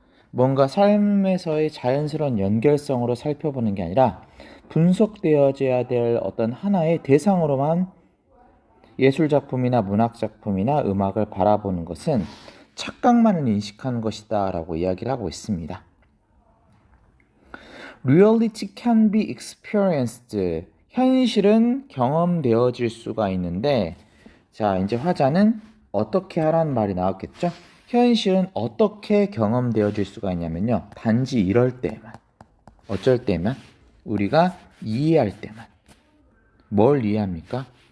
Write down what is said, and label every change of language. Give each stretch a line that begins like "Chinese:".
Korean: 뭔가 삶에서의 자연스러운 연결성으로 살펴보는 게 아니라 분석되어져야 될 어떤 하나의 대상으로만 예술작품이나 문학작품이나 음악을 바라보는 것은 착각만을 인식하는 것이다 라고 이야기를 하고 있습니다.
English: Reality can be experienced.
Korean: 현실은 경험되어질 수가 있는데, 자, 이제 화자는 어떻게 하라는 말이 나왔겠죠? 현실은 어떻게 경험되어질 수가 있냐면요. 단지 이럴 때만, 어쩔 때만, 우리가 이해할 때만. 뭘 이해합니까?